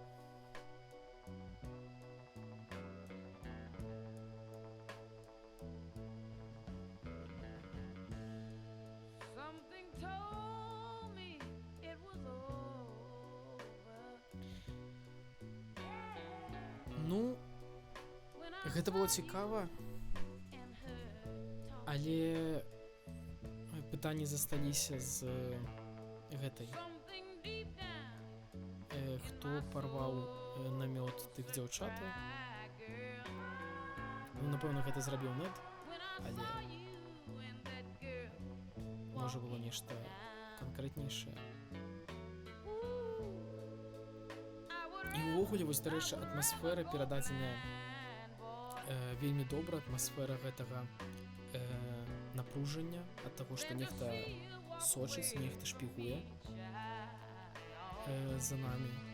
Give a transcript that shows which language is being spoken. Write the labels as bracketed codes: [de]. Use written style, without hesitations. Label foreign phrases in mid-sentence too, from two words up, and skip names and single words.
[en] Something told me it was over. [be] Ну, [en] When I [be] гэта было [en] saw [be] цікава, [en] you and her talking. [be] але пытанні засталіся з гэтай. [en] Something deep down [be] Хто парваў намёт тых дзяўчатаў. [en] my girl. [be] Ну, напэўна, гэта зрабіў Нед. [en] When I [be] Але [en] saw you and that girl. [be] можа было нешта канкрэтнейшае. І ўвогуле, вось, дарэчы, атмасфера перададзеная вельмі добра. Атмасфера гэтага напружання ад таго, што нехта сочыць, нехта шпігуе за намі.